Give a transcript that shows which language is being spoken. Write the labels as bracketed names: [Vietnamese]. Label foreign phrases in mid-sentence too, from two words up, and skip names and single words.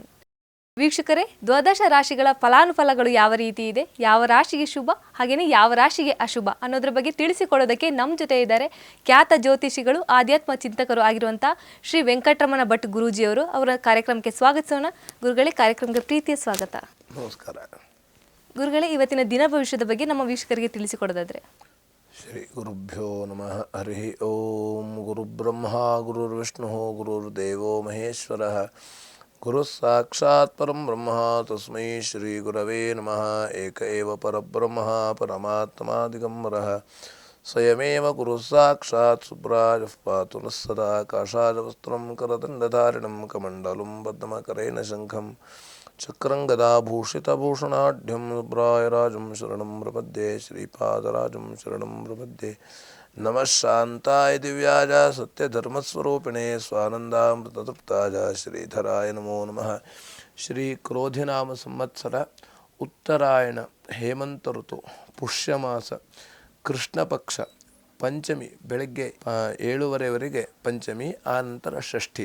[Kannada] ವೀಕ್ಷಕರೇ, ದ್ವಾದಶ ರಾಶಿಗಳ ಫಲಾನುಫಲಗಳು ಯಾವ ರೀತಿ ಇದೆ, ಯಾವ ರಾಶಿಗೆ ಶುಭ ಹಾಗೆಯೇ ಯಾವ ರಾಶಿಗೆ ಅಶುಭ ಅನ್ನೋದ್ರ ಬಗ್ಗೆ ತಿಳಿಸಿಕೊಡೋದಕ್ಕೆ ನಮ್ಮ ಜೊತೆ ಇದ್ದಾರೆ ಖ್ಯಾತ ಜ್ಯೋತಿಷಿಗಳು, ಆಧ್ಯಾತ್ಮ ಚಿಂತಕರು ಆಗಿರುವಂಥ ಶ್ರೀ ವೆಂಕಟರಮಣ ಭಟ್ ಗುರೂಜಿಯವರು. ಅವರ ಕಾರ್ಯಕ್ರಮಕ್ಕೆ ಸ್ವಾಗತಿಸೋಣ. ಗುರುಗಳೇ, ಕಾರ್ಯಕ್ರಮಕ್ಕೆ ಪ್ರೀತಿಯ ಸ್ವಾಗತ. ನಮಸ್ಕಾರ. ಗುರುಗಳೇ, ಇವತ್ತಿನ ದಿನ ಭವಿಷ್ಯದ ಬಗ್ಗೆ ನಮ್ಮ ವೀಕ್ಷಕರಿಗೆ ತಿಳಿಸಿಕೊಡೋದಾದ್ರೆ. [Sanskrit] ಶ್ರೀ ಗುರುಭ್ಯೋ ನಮಃ. ಹರಿ ಓಂ. ಗುರುಬ್ರಹ್ಮ ಗುರುರ್ವಿಷ್ಣು ಗುರುರ್ದೇವೋ ಮಹೇಶ್ವರ, ಗುರು ಸಾಕ್ಷಾತ್ ಪರಂ ಬ್ರಹ್ಮ ತಸ್ಮೈ ಶ್ರೀ ಗುರವೇ ನಮಃ. ಏಕ ಏವ ಪರಬ್ರಹ್ಮ ಪರಮಾತ್ಮ ದಿಗಂಬರಃ ಸ್ವಯಮೇವ ಗುರು ಸಾಕ್ಷಾತ್ ಸುಬ್ರಾಜಃ ಪಾತು ನಃ ಸದಾ. ಕಾಷಾಯವಸ್ತ್ರಂ ಕರದಂಡಧಾರಿಣಂ ಕಮಂಡಲಂ ಪದ್ಮಕರೇಣ ಶಂಖಂ ಚಕ್ರಂ ಗದಾಭೂಷಿತಭೂಷಣಾಢ್ಯಂ ಶುಭ್ರಾಯರಾಜಂ ಶರಣಂ ಪ್ರಪದ್ಯೆ. ಶ್ರೀಪಾದರಾಜಂ ಶರಣಂ ಪ್ರಪದ್ಯೆ. ನಮಃ ಶಾಂತಾಯ ದಿವ್ಯಾಜ ಸತ್ಯಧರ್ಮಸ್ವರೂಪಿಣೆ ಸ್ವಾನಂದಾಮೃತತೃಪ್ತಾಜ ಶ್ರೀಧರಾಯ ನಮೋ ನಮಃ. [Kannada] ಶ್ರೀ ಕ್ರೋಧಿನಾಮ ಸಂವತ್ಸರ ಉತ್ತರಾಯಣ ಹೇಮಂತ ಋತು ಪುಷ್ಯಮಾಸ ಕೃಷ್ಣ ಪಕ್ಷ ಪಂಚಮಿ ಬೆಳಗ್ಗೆ 7:30ವರೆಗೆ ಪಂಚಮಿ, ಆನಂತರ ಷಷ್ಠಿ.